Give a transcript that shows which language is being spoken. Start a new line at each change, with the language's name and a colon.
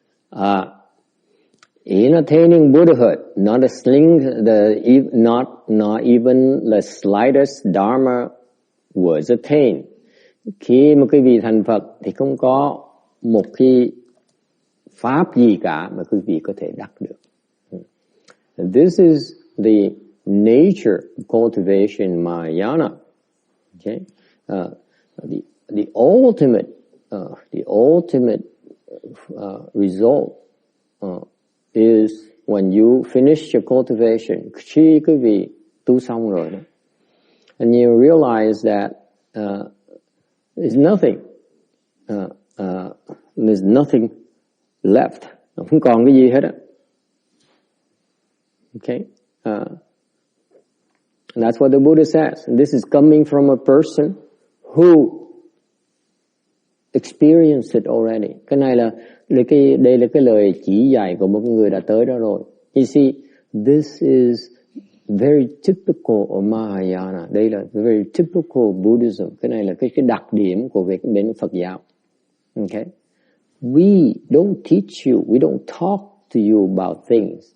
English: In attaining Buddhahood, not even the slightest Dharma was attained.
Vietnamese: Khi mà quý vị thành Phật thì không có một cái pháp gì cả mà quý vị có thể đắc được.
English: This is the nature of cultivation Mahayana. Okay, the ultimate result is when you finish your cultivation.
Vietnamese: Khi quý vị tu xong rồi đó,
English: and you realize that there's nothing left.
Vietnamese: Không còn cái gì hết á. Okay.
English: And that's what the Buddha says. And this is coming from a person who experienced it already.
Vietnamese: Cái này là đây là cái lời chỉ dạy của một người đã tới đó rồi.
English: You see, this is very typical of Mahayana.
Vietnamese: Đây là
English: very typical Buddhism.
Vietnamese: Cái này là cái đặc điểm của việc bên Phật giáo. Okay?
English: We don't teach you, we don't talk to you about things.